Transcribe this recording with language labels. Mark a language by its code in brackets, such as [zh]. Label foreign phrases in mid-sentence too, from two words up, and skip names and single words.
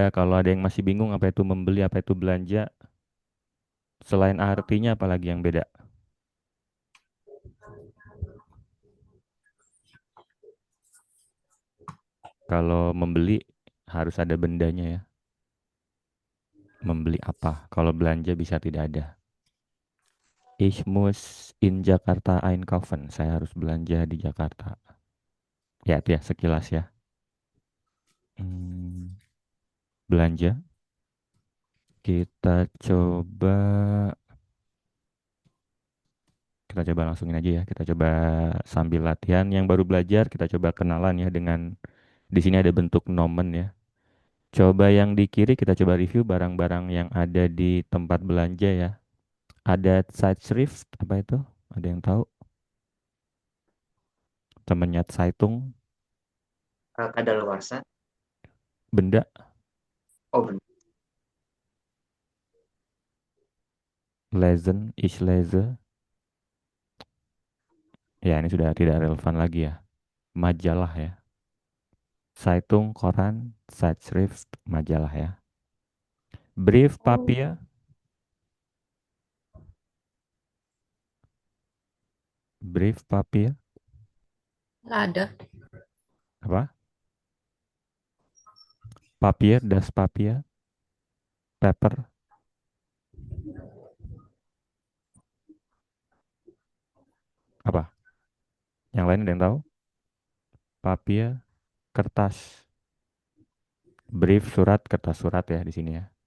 [id] Kalau ada yang masih bingung apa itu membeli, apa itu belanja, selain artinya apalagi yang beda? Kalau membeli harus ada bendanya ya. Membeli apa? Kalau belanja bisa tidak ada. [de] Ich muss in Jakarta einkaufen. [id] Saya harus belanja di Jakarta. Ya, itu ya sekilas ya. Hmm, Belanja. Kita coba kita coba langsungin aja ya. Kita coba sambil latihan. Yang baru belajar kita coba kenalan ya dengan di sini ada bentuk nomen ya. Coba yang di kiri kita coba review barang-barang yang ada di tempat belanja ya. Ada Zeitschrift apa itu? Ada yang tahu? Temennya Zeitung, Kadaluarsa. benda, Oh benar. [de] Lesen, ich lese. [id] Ya ini sudah tidak relevan lagi ya. Majalah ya. [de] Zeitung, koran, Zeitschrift, [id] majalah ya. Oh, [de] Briefpapier, Briefpapier, [id] nggak ada. apa? [de] Papier, das Papier, [id] paper, apa? Yang lain ada yang tahu? Papier, kertas, brief, surat, kertas surat ya di sini ya.